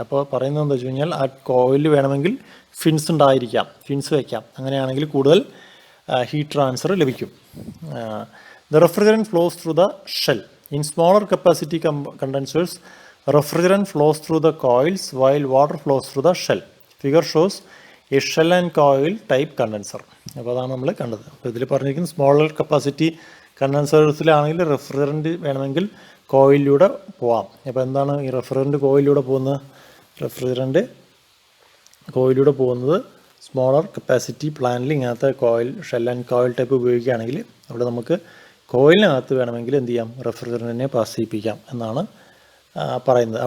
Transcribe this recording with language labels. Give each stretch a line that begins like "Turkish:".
Malayalam: അപ്പോൾ പറയുന്നത് എന്താ വെച്ച് കഴിഞ്ഞാൽ ആ കോയിലിൽ വേണമെങ്കിൽ ഫിൻസ് ഉണ്ടായിരിക്കാം, ഫിൻസ് വയ്ക്കാം. അങ്ങനെയാണെങ്കിൽ കൂടുതൽ heat transfer ലഭിക്കും.
English: The refrigerant flows through the shell. In smaller capacity condensers, refrigerant flows through the coils while water flows through the shell. Figure shows a shell and coil type condenser.
Malayalam: അപ്പോൾ അതാണ് നമ്മൾ കണ്ടത്. അപ്പോൾ ഇതിൽ പറഞ്ഞിരിക്കുന്നത് smaller capacity കണ്ടൻസേഴ്സിലാണെങ്കിൽ refrigerant വേണമെങ്കിൽ കോയിലിലൂടെ പോവാം. അപ്പോൾ എന്താണ് ഈ റെഫ്രിജറൻറ്റ് കോയിലിലൂടെ പോകുന്നത്? റെഫ്രിജറൻറ്റ് കോയിലിലൂടെ പോകുന്നത് സ്മോളർ കപ്പാസിറ്റി പ്ലാന്റിൽ ഇങ്ങനത്തെ coil shell and coil type ഉപയോഗിക്കുകയാണെങ്കിൽ അവിടെ നമുക്ക് കോയിലിനകത്ത് വേണമെങ്കിൽ എന്ത് ചെയ്യാം, റെഫ്രിജറൻറ്റിനെ പാസ് ചെയ്യിപ്പിക്കാം എന്നാണ് പറയുന്നത്.